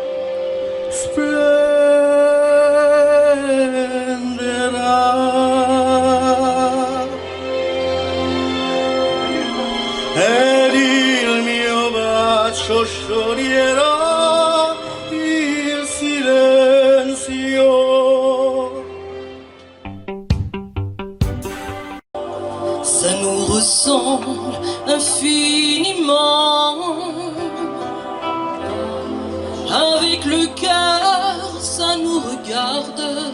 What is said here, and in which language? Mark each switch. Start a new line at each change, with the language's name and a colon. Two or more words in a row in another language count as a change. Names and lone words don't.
Italian: Splenderà ed il mio bacio scioglierà il silenzio.
French: Ça nous ressemble infiniment. Avec le cœur, ça nous regarde.